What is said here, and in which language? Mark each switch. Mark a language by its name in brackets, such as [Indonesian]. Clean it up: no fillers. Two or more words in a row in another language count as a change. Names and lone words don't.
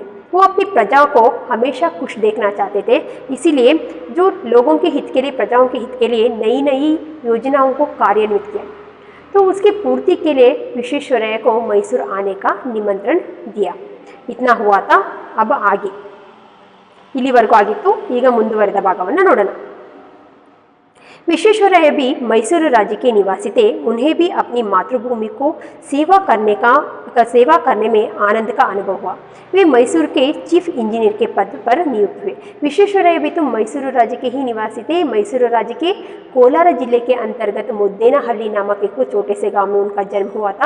[Hindi] वो अपनी प्रजाओं को हमेशा खुश देखना चाहते थे। इसीलिए जो लोगों के हित के लिए, प्रजाओं के हित के लिए नई नई योजनाओं को कार्यान्वित किया। तो उसकी पूर्ति के लिए विश्वेश्वरैया को मैसूर आने का निमंत्रण दिया। इतना हुआ था। अब आगे [Kannada] ಇಲ್ಲಿವರೆಗೂ ಆಗಿತ್ತು। ಈಗ ಮುಂದುವರೆದ ಭಾಗವನ್ನು ನೋಡೋಣ। [Hindi] विश्वेश्वरैया भी मैसूर राज्य के निवासी थे। उन्हें भी अपनी मातृभूमि को सेवा करने में आनंद का अनुभव हुआ। वे मैसूर के चीफ इंजीनियर के पद पर नियुक्त हुए। विश्वेश्वरैया भी तो मैसूर राज्य के ही निवासी थे। मैसूर राज्य के कोलार जिले के अंतर्गत मुद्देनहल्ली नामक एक छोटे से गांव में उनका जन्म हुआ था।